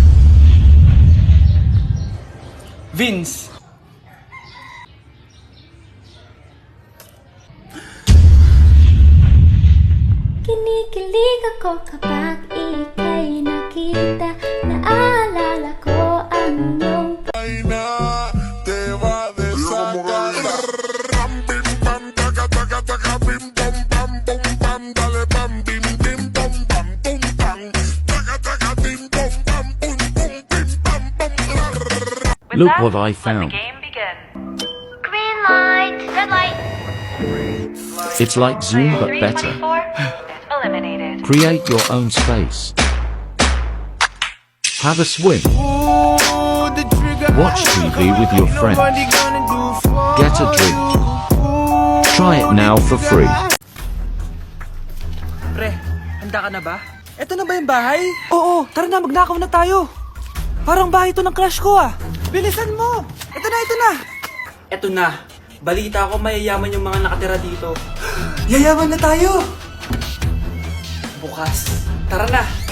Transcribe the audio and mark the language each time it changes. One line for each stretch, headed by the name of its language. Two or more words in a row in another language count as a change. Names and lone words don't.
Filipino: Vince. Kinikilig ako kapag ika'y nakita. Naalala ko ang iyong
Spanish: Te va a desatar. Pam pim pam taca taca taca pim pam pam pum pam dale pam bim bim pam pam pum pam taca taca pim pam pam pum pum pim pam pam.
English: Look what I found. green light, red light. It's like Zoom but better. Eliminated. Create your own space. Have a swim. Watch TV with your friends. Get a drink. Try it now for free.
Filipino: Pre, handa ka na ba? Eto na ba yung bahay? Oo, tara na, magnakaw na tayo. Parang bahay to ng crush ko ah. Bilisan mo. Ito na. Balita ko mayayaman yung mga nakatira dito. Yayaman na tayo. Bukas. Tara na.